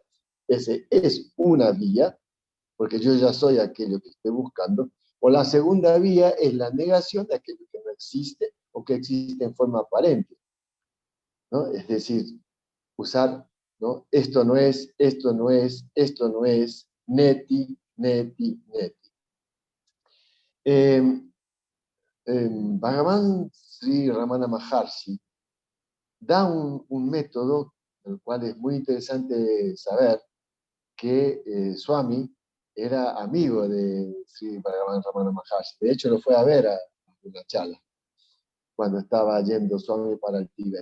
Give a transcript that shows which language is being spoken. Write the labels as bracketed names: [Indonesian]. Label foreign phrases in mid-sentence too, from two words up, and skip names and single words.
[Spanish] Ese es una vía, porque yo ya soy aquello que estoy buscando. O la segunda vía es la negación de aquello que no existe o que existe en forma aparente, ¿no? Es decir, usar, ¿no? Esto no es, esto no es, esto no es, [Sanskrit] neti, neti, neti. [Spanish] Bhagavan Sri Ramana Maharshi da un método, el cual es muy interesante saber, que Swami era amigo de Sri Bhagavan Ramana Maharshi. De hecho, lo fue a ver a Vinachala cuando estaba yendo Swami para el Tíbet.